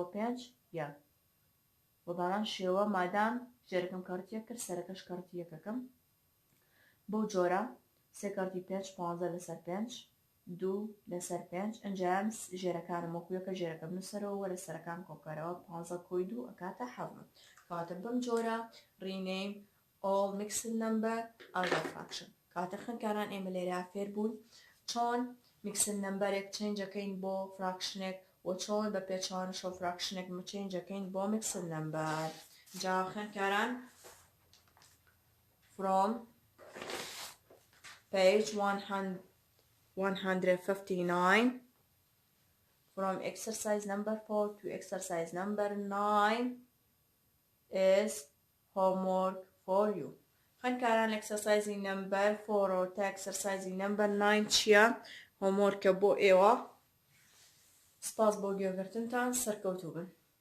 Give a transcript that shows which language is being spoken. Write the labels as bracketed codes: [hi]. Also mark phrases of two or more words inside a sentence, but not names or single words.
[ckb] 5 1 بە بەڵام شێوە مادام ژێرەکەم کەڕەتی 1 کرد سەرەکەش کەڕەتی 1ەکەم بەو جۆرە 3 کەڕەتی 5 15 لەسەر 5 2 لەسەر 5 ئەنجام ژێرەکانم وەکوویەکە ژێرەکەم نووسەرەوە وەرە سەرەکان کۆکەرەوە 15 کۆی 2 ئەکاتە 7 کاتە بەم جۆرە [en] rename all mixed number as a fraction [ckb] کاتە خوێندکاران ئێمە لێرە فێر بوون چۆن [en] mixed number [ckb] ێک چێنجەکەین بۆ فراکشنێک و چۆن بە پێچوانشەوە فراکشنێک چێنجەکەین بۆ [en] mixed number [ckb] جا خوێندکاران [en] from page 159 from exercise number 4 to exercise number 9 is homework for you. [ckb] خوێندکاران [en] exercising number 4 [ckb] تا [en] exercising number 9 [ckb] چییە؟ homeworkە بۆ ئێوە. سپاس بۆ گوێگرتنتان، سەرکەوتوو بن.